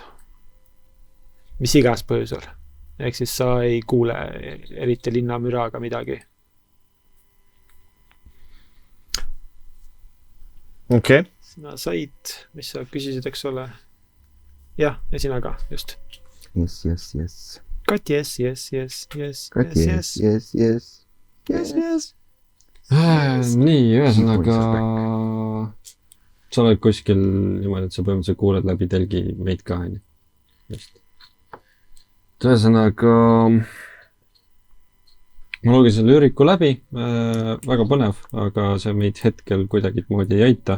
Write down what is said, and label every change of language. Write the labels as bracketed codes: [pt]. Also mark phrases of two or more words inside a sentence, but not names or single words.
[et] Mis iganes põhjusel. Ehk siis sa ei kuule eriti linnamüraga midagi. Okei. Sina said, mis sa küsisid, eks ole? Jah, ja sina ka, just. Yes. Kat, yes. Kat, yes. Nii, ühesõnaga sa oled kuskil niimoodi, et sa põhimõtteliselt kuuled läbi telgi meid ka, on. Just. Ühesõnaga ma lugesin selle üriku läbi, väga põnev, aga see meid hetkel kuidagi moodi ei aita.